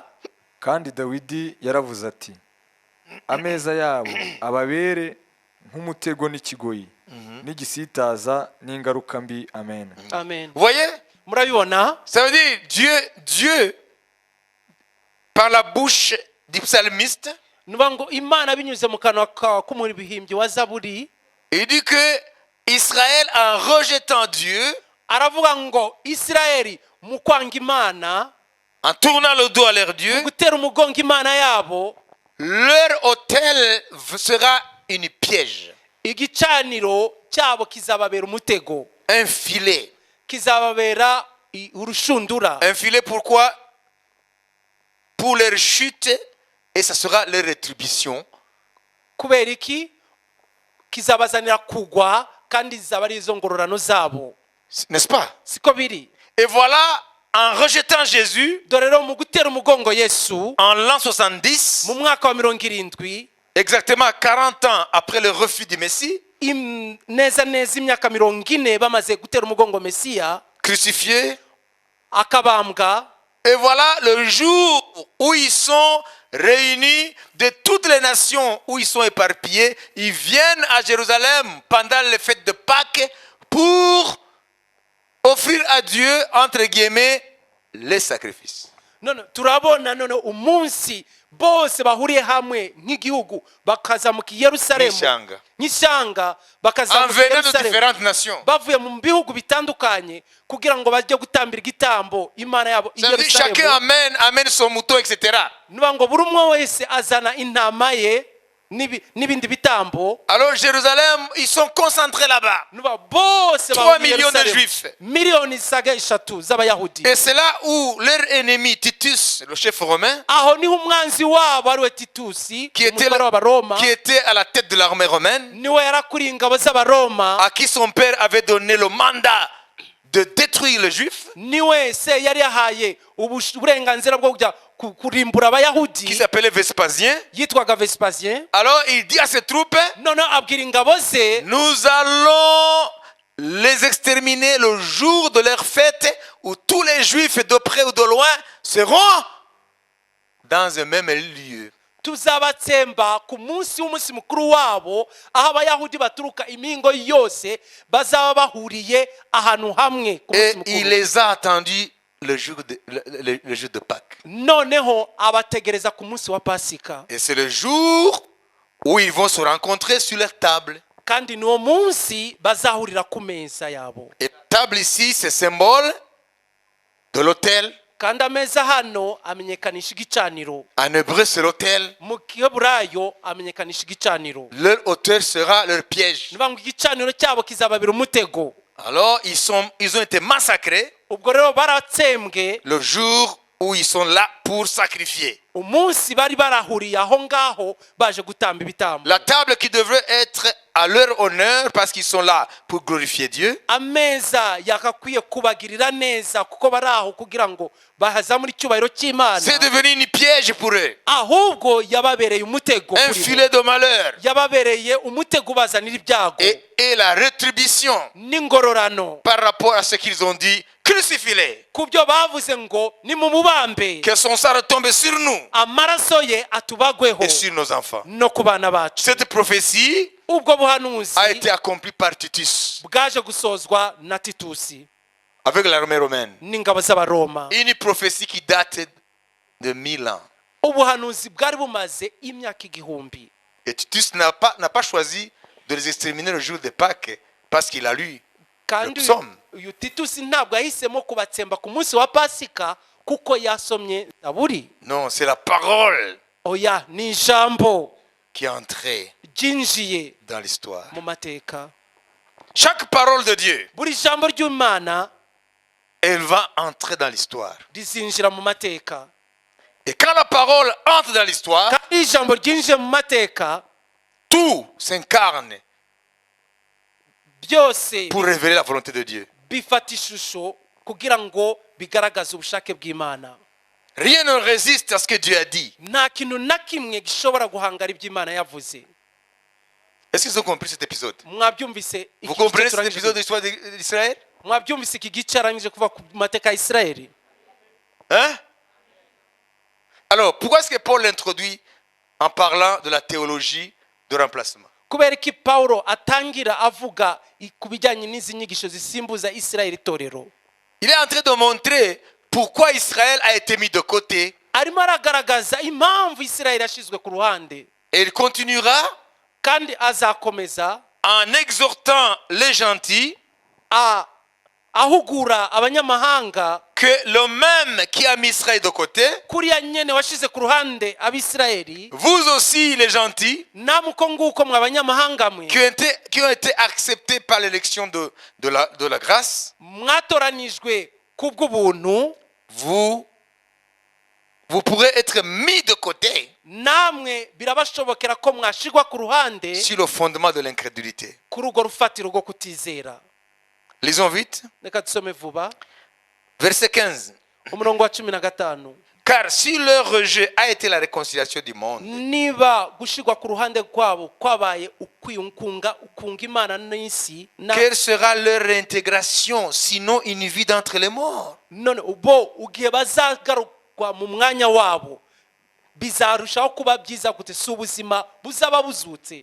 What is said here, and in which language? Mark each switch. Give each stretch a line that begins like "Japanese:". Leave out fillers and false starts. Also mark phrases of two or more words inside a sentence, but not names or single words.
Kinyarwanda: kandi Dawidi yaravuze ati ameza yabo ababere nk'umutego n'ikigoyi n'igisitaza n'ingaruka mbi. Amen. Amen.
French: Vous voyez?
Kinyarwanda: murabibona?
French: Ça veut dire Dieu par la bouche du psalmiste,
Kinyarwanda: nuvuga ngo Imana binyuze mu kanwa k'umuhimbyi wa Zaburi,
French: il dit que Israël, en rejetant Dieu,
Kinyarwanda: aravuga ngo Isirayeli mu kwanga Imana,
French: en tournant le dos à leur
Kinyarwanda: mu
French: Dieu,
Kinyarwanda: gutera umugongo Imana yabo,
French: leur autel sera une piège.
Kinyarwanda: igicaniro cyabo kizababera umutego,
French: un filet.
Kinyarwanda: kizababera urushundura.
French: Un filet pourquoi? Pour leur chute, et ça sera leur rétribution.
Kinyarwanda: Kubera iki? Kizabazanira kugwa kandi zizaba ari izo ngororano zabo.
French: N'est-ce pas?
Kinyarwanda: Siko biri.
French: Et voilà, en rejetant Jésus,
Kinyarwanda: Dore rero mu gutera umugongo Yesu
French: en l'an 70,
Kinyarwanda: mu mwaka wa 70,
French: exactement 40 ans après le refus du Messie,
Kinyarwanda: neza neza imyaka 40 bamaze gutera umugongo Mesiya,
French: crucifié,
Kinyarwanda: akabambwa.
French: et voilà le jour où ils sont réunis de toutes les nations où ils sont éparpillés, ils viennent à Jérusalem pendant les fêtes de Pâques pour offrir à Dieu, entre guillemets, les sacrifices.
Kinyarwanda: None turabona none umunsi bose bahuriye hamwe nk'igihugu bakaza mu Yerusalemu N'ishyanga. n'ishyanga, bakaza
French: En
Kinyarwanda: mu
French: venant de
Kinyarwanda: Yerusalemu
French: différentes nations.
Kinyarwanda: bavuye mu bihugu bitandukanye kugira ngo bajye gutambira igitambo Imana yabo i
French: Ça veut dire chacun
Kinyarwanda: Yerusalemu.
French: amène son mouton, etc.
Kinyarwanda: Nuba ngo buri umwe wese azana intama ye n'ibindi bitambo.
French: Alors Jérusalem, ils sont concentrés là-bas.
Kinyarwanda: Nuba bose
French: 3 millions de Juifs.
Kinyarwanda: miliyoni zisaga 3 z'abayahudi.
French: Et c'est là où leur ennemi Titus, le chef romain,
Kinyarwanda: Aho niho umwanzi wabo ari we Titusi,
French: qui était,
Kinyarwanda: umutware w'Abaroma,
French: qui était à la tête de l'armée romaine,
Kinyarwanda: niwe yarakuriye ingabo z'Abaroma,
French: à qui son père avait donné le mandat de détruire les Juifs,
Kinyarwanda: niwe se yari yahaye uburenganzira bwo kujya kurimbura
French: qui
Kinyarwanda: abayahudi,
French: s'appelait Vespasien.
Kinyarwanda: yitwaga Vespasien.
French: Alors il dit à ses troupes,
Kinyarwanda: None abwira ingabo ze,
French: nous allons les exterminer le jour de leur fête où tous les Juifs de près ou de loin seront dans un même lieu.
Kinyarwanda: tuzabatsemba ku munsi w'umunsi mukuru wabo, aho abayahudi baturuka imingo yose bazaba bahuriye ahantu hamwe ku
French: Et
Kinyarwanda: munsi
French: il
Kinyarwanda: mukuru.
French: les a attendus le jour de Pâques.
Kinyarwanda: Noneho abategereza ku munsi wa Pasika,
French: Et c'est le jour où ils vont se rencontrer sur leur table.
Kinyarwanda: kandi niwo munsi bazahurira ku meza yabo.
French: Et la table ici, c'est symbole de l'autel.
Kinyarwanda: Kandi ameza hano amenyekanisha igicaniro,
French: En hébreu, c'est l'autel.
Kinyarwanda: mu Giheburayo amenyekanisha igicaniro.
French: Leur autel sera leur piège.
Kinyarwanda: Niba ngo igicaniro cyabo kizababira umutego.
French: Alors, ils ont été massacrés
Kinyarwanda: Ubwo rero baratsembwe
French: le jour où ils sont là pour sacrifier.
Kinyarwanda: umunsi bari barahuriye aho ngaho baje gutamba ibitambo.
French: La table qui devrait être à leur honneur parce qu'ils sont là pour glorifier Dieu,
Kinyarwanda: Ameza yakakwiye kubagirira neza kuko bari aho kugira ngo bahazamure icyubahiro cy'Imana,
French: c'est devenu une piège pour eux.
Kinyarwanda: ahubwo yababereye umutego
French: Un
Kinyarwanda: kuri bo.
French: filet de malheur.
Kinyarwanda: Yababereye umutego ubazanira ibyago
French: Et la rétribution
Kinyarwanda: n'ingororano
French: par rapport à ce qu'ils ont dit, crucifie-les.
Kinyarwanda: ku byo bavuze ngo ni mu mubambe,
French: Que son sang retombe sur nous
Kinyarwanda: amaraso ye atubagweho
French: et sur nos enfants.
Kinyarwanda: no ku bana bacu.
French: Cette prophétie
Kinyarwanda: Ubwo buhanuzi
French: a été accomplie par Titus
Kinyarwanda: bwaje gusozwa na Titusi
French: avec l'armée romaine.
Kinyarwanda: n'ingabo z'Abaroma.
French: Une prophétie qui date de 1000 ans.
Kinyarwanda: Ubuhanuzi bwari bumaze imyaka 1000.
French: Et Titus n'a pas choisi de les exterminer le jour de Pâques parce qu'il a lu
Kinyarwanda: Kandi
French: le psaume.
Kinyarwanda: uyu Titusi ntabwo yahisemo kubatsemba ku munsi wa Pasika kuko yasomye Zaburi.
French: Non, c'est la parole
Kinyarwanda: Oya, ni ijambo
French: qui est entrée
Kinyarwanda: ryinjiye
French: dans l'histoire.
Kinyarwanda: mu mateka.
French: Chaque parole de Dieu,
Kinyarwanda: Buri jambo ry'Imana
French: elle va entrer dans l'histoire.
Kinyarwanda: rizinjira mu mateka.
French: Et quand la parole entre dans l'histoire,
Kinyarwanda: Kandi ijambo ryinjiye mu mateka,
French: tout s'incarne
Kinyarwanda: byose
French: pour révéler la volonté de Dieu.
Kinyarwanda: bifata ishusho kugira ngo bigaragaze ubushake bw'Imana.
French: Rien ne résiste à ce que Dieu a dit.
Kinyarwanda: Nta kintu na kimwe gishobora guhangara ibyo Imana yavuze.
French: Est-ce qu'ils ont compris cet épisode?
Kinyarwanda: Mwabyumvise
French: Vous
Kinyarwanda: iki
French: comprenez
Kinyarwanda: gice
French: cet
Kinyarwanda: turangije?
French: épisode de l'histoire d'Israël?
Kinyarwanda: Mwabyumvise iki gice arangije kuva ku mateka ya Isirayeli? Hein?
French: Alors, pourquoi est-ce que Paul l'introduit en parlant de la théologie de remplacement?
Kinyarwanda: Kubera iki Paulo atangira avuga ku bijyanye n'izi nyigisho zisimbuza Isirayeli itorero?
French: Il est en train de montrer pourquoi Israël a été mis de côté.
Kinyarwanda: Arimo aragaragaza impamvu Isirayeli yashizwe ku ruhande,
French: Et il continuera
Kinyarwanda: kandi azakomeza
French: en exhortant les gentils
Kinyarwanda: ahugura abanyamahanga
French: que le même qui a mis Israël de côté,
Kinyarwanda: kuriya nyene washize ku ruhande abisirayeli
French: vous aussi les gentils,
Kinyarwanda: namwe uko nguko mwe abanyamahanga mwe
French: qui ont été acceptés par l'élection de la grâce,
Kinyarwanda: mwatoranijwe kubw'ubuntu
French: vous pourrez être mis de côté
Kinyarwanda: namwe birabashobokera ko mwashigwa ku ruhande
French: sur le fondement de l'incrédulité.
Kinyarwanda: kuri urwo rufatiro rwo kutizera.
French: Lisons vite.
Kinyarwanda: Reka dusome vuba
French: Verset 15.
Kinyarwanda: umurongo wa 15.
French: Car si leur rejet a été la réconciliation du monde,
Kinyarwanda: niba gushigwa ku ruhande kwabo kwabaye ukunga imana n'isi
French: quelle sera leur réintégration sinon une vie d'entre les morts?
Kinyarwanda: none ubo ugiye bazagarukwa mu mwanya wabo bizarushaho kuba byiza gute si ubuzima buzaba buzutse.